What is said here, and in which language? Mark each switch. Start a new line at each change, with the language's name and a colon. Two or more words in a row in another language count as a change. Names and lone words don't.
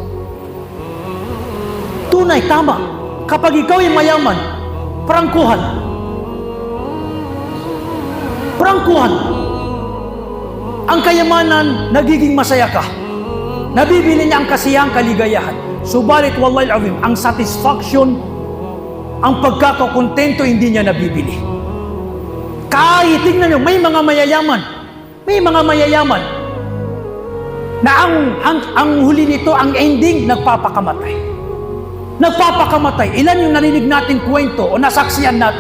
Filipino: Tunay, tama. Kapag ikaw ay mayaman, prangkuhan. Ang kayamanan, nagiging masaya ka. Nabibili niya ang kasiyahan, kaligayahan. Subalit,
Arabic: والله العظيم,
Filipino: ang satisfaction, ang pagkakakontento, hindi niya nabibili. Kahit, tingnan nyo, may mga mayayaman na ang huli nito, ang ending, nagpapakamatay. Ilan yung narinig natin kwento o nasaksiyan natin?